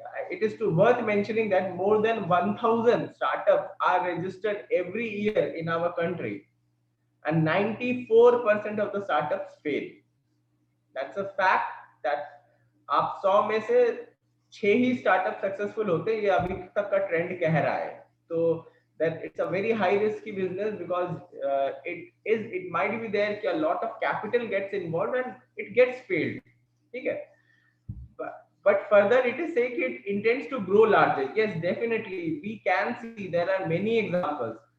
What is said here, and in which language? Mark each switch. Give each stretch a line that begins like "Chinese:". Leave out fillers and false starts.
English: It is worth mentioning that more than 1,000 startups are registered every year in our country, and 94% of the startups fail. That's a fact that
Hindi: आप 100 में से 6 ही startup successful होते हैं, ये अभी तक का ट्रेंड कह रहा है.
English: तो that it's a very high risky business because it might be there कि a lot of capital gets involved and it gets failed.
Hindi: ठीक है.
English: But further it is saying it intends to grow larger. Yes, definitely we can see there are many examples.